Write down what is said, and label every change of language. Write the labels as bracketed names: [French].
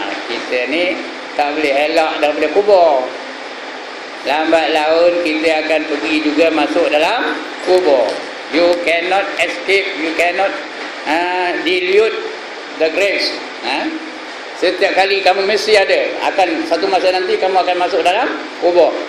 [Malay] Kita ni tak boleh elak daripada kubur. Lambat laun kita akan pergi juga masuk dalam kubur. [English] You cannot escape, you cannot dilute the graves. [Malay] Setiap kali kamu mesti ada, akan satu masa nanti kamu akan masuk dalam kubur.